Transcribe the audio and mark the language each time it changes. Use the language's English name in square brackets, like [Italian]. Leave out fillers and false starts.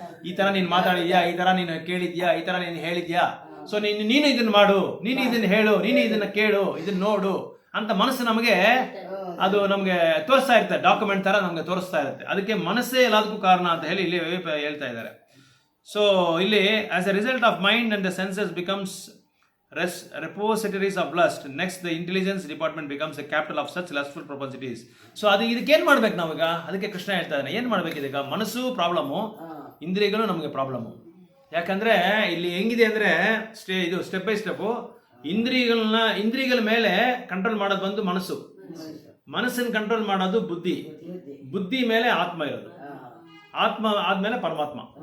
[Kannada] ಈ ತರ ನೀನ್ ಮಾತಾಡಿದ್ಯಾ, ಈ ತರ ನೀನು ಕೇಳಿದ್ಯಾ, ಈ ತರ ನೀನು ಹೇಳಿದ್ಯಾ, ಸೊ ನೀನು ಇದನ್ನ ಮಾಡು, ನೀನು ಇದನ್ನ ಹೇಳು, ನೀನು ಇದನ್ನ ಕೇಳು, ಇದನ್ನ ನೋಡು ಅಂತ ಮನಸ್ಸು ನಮಗೆ ಅದು ನಮಗೆ ತೋರಿಸ್ತಾ ಇರುತ್ತೆ, ಡಾಕ್ಯುಮೆಂಟ್ ತರ ನಮಗೆ ತೋರಿಸ್ತಾ ಇರುತ್ತೆ. ಅದಕ್ಕೆ ಮನಸ್ಸೇ ಎಲ್ಲದಕ್ಕೂ ಕಾರಣ ಅಂತ ಹೇಳಿ ಇಲ್ಲಿ ಹೇಳ್ತಾ ಇದ್ದಾರೆ. ಸೊ ಇಲ್ಲಿ [English] As a result of mind and the senses becomes repositories of lust. Next, the intelligence department becomes a capital of such lustful propensities. [Kannada] So ಅದು ಇದಕ್ಕೆ ಏನ್ ಮಾಡ್ಬೇಕು ನಾವೀಗ? ಅದಕ್ಕೆ ಕೃಷ್ಣ ಹೇಳ್ತಾ ಇದ್ದಾನೆ, ಏನ್ ಮಾಡ್ಬೇಕು ಇದೀಗ? ಮನಸ್ಸು ಪ್ರಾಬ್ಲಮ್ಮು, ಇಂದ್ರಿಯಗಳು ನಮಗೆ ಪ್ರಾಬ್ಲಮ್ಮು. ಯಾಕಂದ್ರೆ ಇಲ್ಲಿ ಹೆಂಗಿದೆ ಅಂದ್ರೆ ಇದು ಸ್ಟೆಪ್ ಬೈ ಸ್ಟೆಪ್ ಇಂದ್ರಿಯಗಳ ಮೇಲೆ ಕಂಟ್ರೋಲ್ ಮಾಡೋದು ಬಂದು ಮನಸ್ಸು, ಮನಸ್ಸನ್ನು ಕಂಟ್ರೋಲ್ ಮಾಡೋದು ಬುದ್ಧಿ, ಬುದ್ಧಿ ಮೇಲೆ ಆತ್ಮ ಇರೋದು, ಆತ್ಮ ಆದ್ಮೇಲೆ ಪರಮಾತ್ಮ.